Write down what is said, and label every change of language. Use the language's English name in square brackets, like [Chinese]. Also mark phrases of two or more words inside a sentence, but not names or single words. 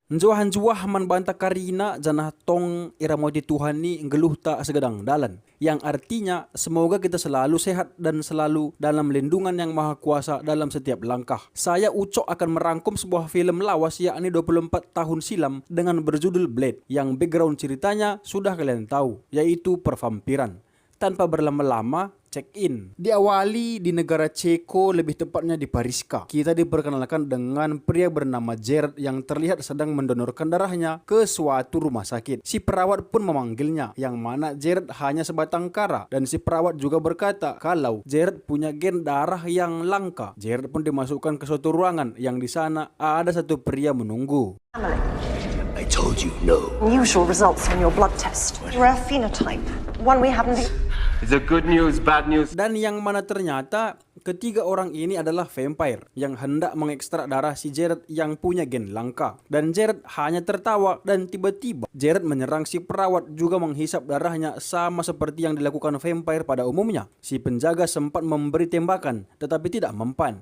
[Batak Karo] Njuah-njuah man banta karina janah tong iramoti Tuhan ni ngeluh tak segedang dalan. [Indonesian] Yang artinya semoga kita selalu sehat dan selalu dalam lindungan yang maha kuasa dalam setiap langkah. Saya Ucok akan merangkum sebuah film lawas yakni 24 tahun silam dengan berjudul Blade. Yang background ceritanya sudah kalian tahu, yaitu pervampiran. Tanpa berlama-lama, check-in. Diawali di negara Ceko, lebih tepatnya di Pariska. Kita diperkenalkan dengan pria bernama Jared yang terlihat sedang mendonorkan darahnya ke suatu rumah sakit. Si perawat pun memanggilnya, yang mana Jared hanya sebatang kara. Dan si perawat juga berkata kalau Jared punya gen darah yang langka. Jared pun dimasukkan ke suatu ruangan yang di sana ada satu pria menunggu. [English] I told you no. Unusual results on your blood test. Rare phenotype. One we haven't... Is it good news, bad news? [Indonesian] Dan yang mana ternyata ketiga orang ini adalah vampire yang hendak mengekstrak darah si Jared yang punya gen langka. Dan Jared hanya tertawa dan tiba-tiba Jared menyerang si perawat juga menghisap darahnya sama seperti yang dilakukan vampire pada umumnya. Si penjaga sempat memberi tembakan tetapi tidak mempan.